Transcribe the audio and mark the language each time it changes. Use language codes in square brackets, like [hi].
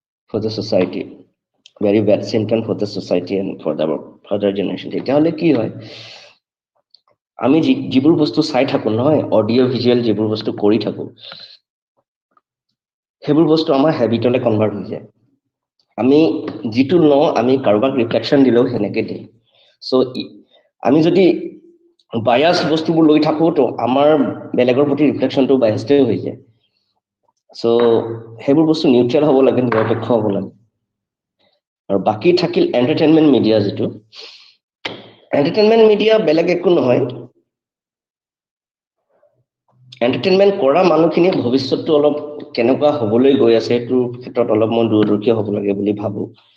[en] for the society very bad symptom for the society and for the further generation [as] তেতিয়াহলে কি হয় আমি যিবোৰ বস্তু চাই থাকো নহয়, অডিঅ' ভিজুৱেল যিবোৰ বস্তু কৰি থাকো, সেইবোৰ বস্তু আমাৰ হেবিটলৈ কনভাৰ্ট হৈ যায়। আমি যিটো লওঁ, আমি কাৰোবাক ৰিফ্লেকশ্যন দিলেও সেনেকে দিম। চ' আমি যদি বায়াছ বস্তুবোৰ লৈ থাকো, তো আমাৰ বেলেগৰ প্ৰতি ৰিফ্লেকশ্যনটো বায়াছটোৱে হৈ যায়। চ' সেইবোৰ বস্তু নিউট্ৰেল হ'ব লাগে, নিৰপেক্ষ হ'ব লাগে। আৰু বাকী থাকিল এণ্টাৰটেইনমেণ্ট মিডিয়া, যিটো এণ্টাৰটেইনমেণ্ট মিডিয়া বেলেগ একো নহয়, এণ্টাৰটেইনমেণ্ট কৰা মানুহখিনিয়ে ভৱিষ্যতটো অলপ কেনেকুৱা হ'বলৈ গৈ আছে সেইটোৰ ক্ষেত্ৰত অলপ মই দূৰদৰ্শী হ'ব লাগে বুলি ভাবোঁ।